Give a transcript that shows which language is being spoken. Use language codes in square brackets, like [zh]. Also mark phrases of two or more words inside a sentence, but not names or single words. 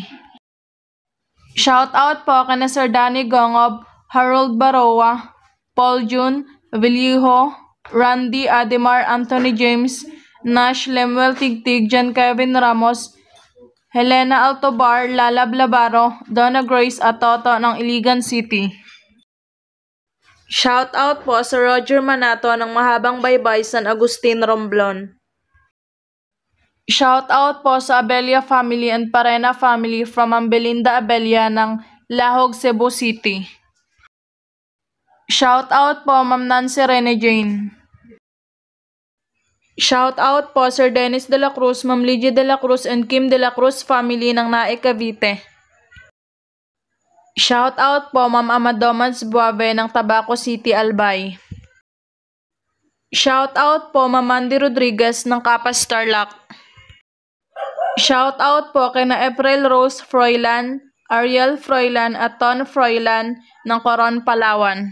[tl] Shout out po kay na Sir Danny Gongob, Harold Baroa, Paul June, Villiho, Randy Ademar, Anthony James, Nash Lemuel Tigtig, John Kevin Ramos, Helena Altobar, Lala Blabaro, Donna Grace at Toto ng Iligan City. Shout out po sa Roger Manato ng Mahabang Baybay, San Agustin, Romblon. Shout out po sa Abelia [en] family and Parena family from [tl] Ma'am Belinda Abelia ng Lahog, Cebu City. Shout out po Ma'am Nancy Rene Jane. Shout out po Sir Dennis de la Cruz, Ma'am Lydia de la Cruz and Kim de la Cruz family ng Nae, Cavite. Shout out po Ma'am Amadomans Buave ng Tabaco City, Albay. Shout out po Ma'am Mandy Rodriguez ng Capas, Tarlac. Shout out po kay na April Rose Froilan, Ariel Froilan at Ton Froilan ng Coron, Palawan.